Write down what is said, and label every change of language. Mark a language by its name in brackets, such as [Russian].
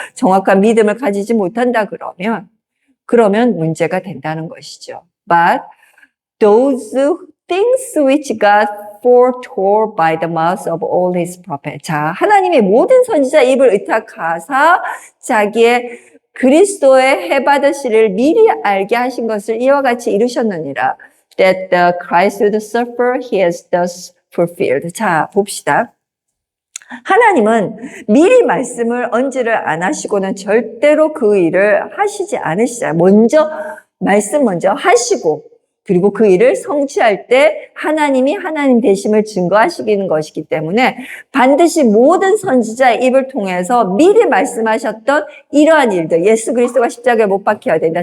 [Korean] 정확한 믿음을 가지지 못한다 그러면 문제가 된다는 것이죠. [English] But those things which God foretold by the mouth of all his prophets. [Korean] 자, 하나님의 모든 선지자 입을 의탁하사 자기의 그리스도의 해받으시를 미리 알게 하신 것을 이와 같이 이루셨느니라. [English] That the Christ would suffer, he has thus fulfilled. [Korean] 자, 봅시다. 하나님은 미리 말씀을 언지를 안 하시고는 절대로 그 일을 하시지 않으시잖아요. 말씀 먼저 하시고, 그리고 그 일을 성취할 때 하나님이 하나님 되심을 증거하시는 것이기 때문에 반드시 모든 선지자의 입을 통해서 미리 말씀하셨던 이러한 일들, 예수 그리스도가 십자가에 못 박혀야 된다.